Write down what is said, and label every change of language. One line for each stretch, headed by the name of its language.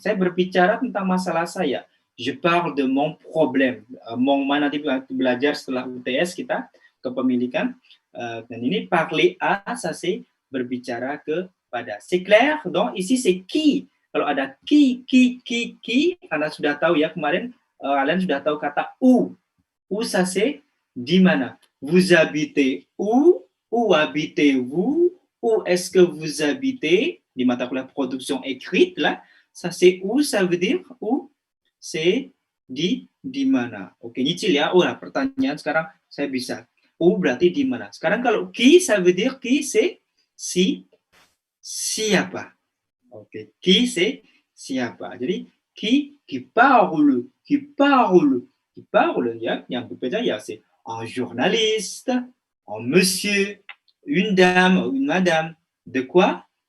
Indonesian: Saya berbicara tentang masalah saya.
French: Je parle de mon problème.
Indonesian: Mon mana nanti belajar setelah UTS kita kepemilikan. Dan ini
French: parler à, ça c'est
Indonesian: berbicara kepada.
French: C'est clair? Donc ici c'est qui.
Indonesian: Kalau ada qui, Anda sudah tahu ya kemarin. Kalian sudah tahu kata où. Où ça c'est di mana.
French: Vous habitez où? Où habitez-vous? Où est-ce que vous habitez?
Indonesian: Di mata kuliah
French: production écrite là, ça c'est où, ça veut dire où?
Indonesian: C'est di mana. Oke, nyicil ya. Oh, nah, pertanyaan sekarang saya bisa. Où berarti di mana. Sekarang kalau
French: qui, ça veut dire qui, c'est siapa. Oke, qui c'est siapa. Jadi qui parle qui parle, il y a un peu c'est un journaliste, un monsieur, une dame, une madame. De quoi?